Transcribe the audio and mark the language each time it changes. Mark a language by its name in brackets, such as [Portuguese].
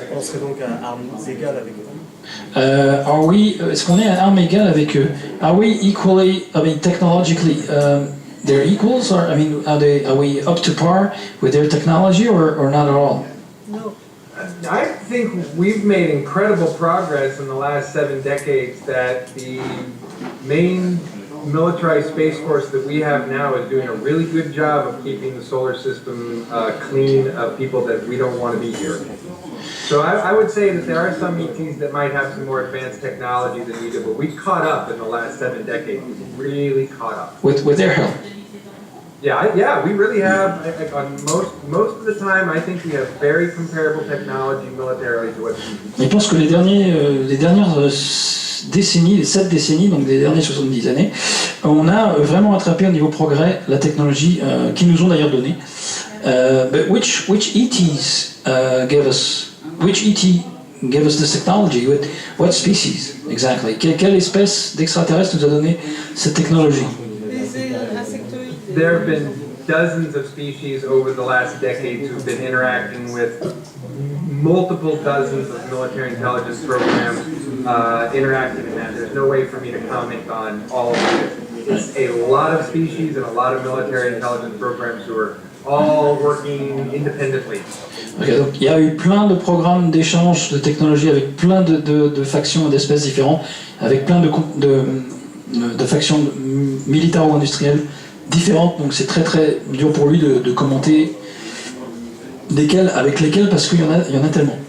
[French] On serait donc à armes égales avec eux. Est-ce qu'on est à armes égales avec eux? [English] Are we equally, I mean, technologically, they're equals, or I mean, are we up to par with their technology, or not at all? No. I think we've made incredible progress in the last 7 decades that the main militarized space force that we have now is doing a really good job of keeping the solar system clean of people that we don't want to be here. So I would say that there are some ETs that might have some more advanced technology than we do, but we've caught up in the last 7 decades. We've really caught up. With their help. Yeah, we really have. On most of the time, I think we have very comparable technology militarily to what. [French] Je pense que les dernières décennies, les 7 décennies, donc des dernières 70 années, on a vraiment attrapé au niveau progrès la technologie qu'ils nous ont d'ailleurs donnée. [English] But which ETs which ET gave us this technology? What species exactly? [French] Quelle espèce d'extraterrestre nous a donné cette technologie? Les insectoïdes. [English] There have been dozens of species over the last decades who've been interacting with multiple dozens of military intelligence programs interacting in that. There's no way for me to comment on all of it. It's a lot of species and a lot of military intelligence programs who are all working independently. [French] Okay, donc il y a eu plein de programmes d'échange de technologies avec plein de factions et d'espèces différentes, avec plein de factions militaires ou industrielles différentes, donc c'est très très dur pour lui de commenter avec lesquels, parce qu'il y en a tellement.